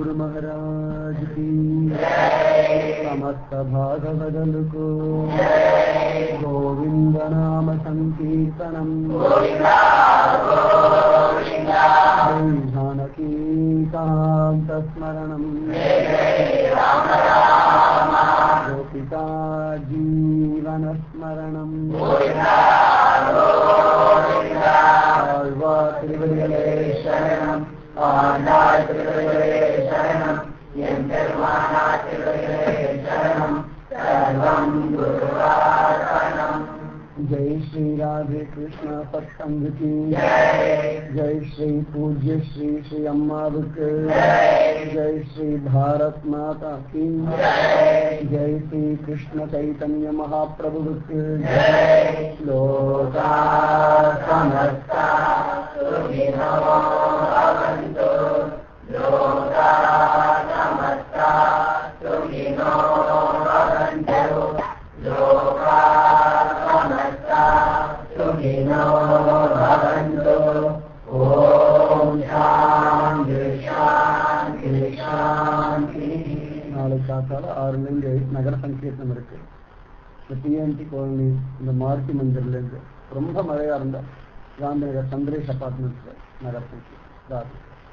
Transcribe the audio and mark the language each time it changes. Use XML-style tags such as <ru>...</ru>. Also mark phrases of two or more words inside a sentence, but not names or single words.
<sa>महाराज की समस्त भागवदल को गोविंद नाम संकीर्तनम जानकी कांत स्मरणम गोपिका जीवन स्मरणम</sa> <ta>திருவடிகளே சரணம் ஆண்டாள் திருவடிகளே சரணம் என் பெருமானா திருவடிகளே சரணம் சர்வம் குருவார்ப்பணம்</ta> <hi>जय श्री राधे कृष्ण सत्संग की जय श्री पूज्य श्री श्री अम्मावक जय श्री भारत माता की जय श्री कृष्ण चैतन्य महाप्रभु</hi> <sa>लोका समस्ता सुखिनो भवन्तु लोका समस्ता सुखिनो भवन्तु लोका सुखिनो भवन्तु ओम शांति शांति शांति</sa> <ta>நாளை காத்தால 6 நகர சங்கீர்த்தனம் இருக்கு. டிஎன்டி காலனி இந்த மார்த்தி மந்திரில இருந்து ரொம்ப மழையா இருந்தா காந்திநகர் சந்திரேஷ் அபார்ட்மெண்ட்ல நகர சங்கீர்த்தனம்</ta>